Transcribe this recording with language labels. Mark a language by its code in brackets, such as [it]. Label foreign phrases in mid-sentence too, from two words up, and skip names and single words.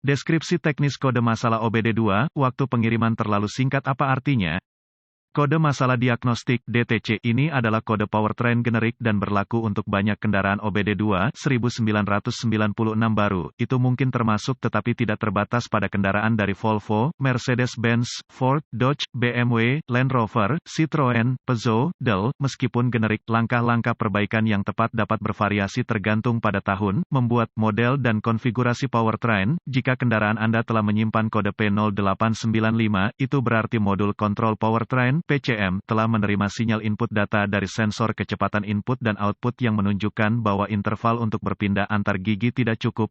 [id] Deskripsi teknis kode masalah OBD2, waktu pengiriman terlalu singkat apa artinya? Kode masalah diagnostik (DTC) ini adalah kode powertrain generik dan berlaku untuk banyak kendaraan OBD2 1996 baru. Itu mungkin termasuk tetapi tidak terbatas pada kendaraan dari Volvo, Mercedes-Benz, Ford, Dodge, BMW, Land Rover, Citroen, Peugeot, Dell. Meskipun generik, langkah-langkah perbaikan yang tepat dapat bervariasi tergantung pada tahun, membuat, model dan konfigurasi powertrain. Jika kendaraan Anda telah menyimpan kode P0895, itu berarti modul kontrol powertrain (PCM) telah menerima sinyal input data dari sensor kecepatan input dan output yang menunjukkan bahwa interval untuk berpindah antar gigi tidak cukup.